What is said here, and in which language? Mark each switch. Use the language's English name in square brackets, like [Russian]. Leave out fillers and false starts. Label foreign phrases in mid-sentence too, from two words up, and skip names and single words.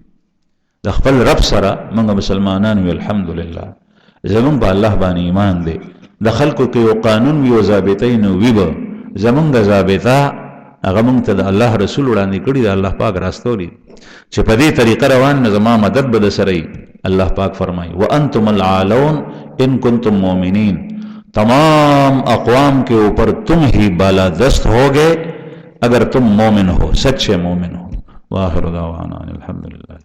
[Pashto] د خپل رب سره موږ مسلمانان وي الحمدلله، زمون په الله باندې ایمان دی. د خلکو کې یو قانون وي او ضابطه نو وي به زمونږ ضابطه هغه مونږ ته د الله رسول وړاندې کړي، د الله پاک راستوري چې په دې طریقه روان نه زما مدد به د سره. [Urdu] الله پاک فرمایي [Arabic] وانتم العالون ان کنتم مؤمنین، [Urdu] تمام اقوام کے اوپر تم ہی بالا دست ہوگے اگر تم مومن ہو، سچے مومن ہو. [Arabic] واخر دعوانا الحمدللہ.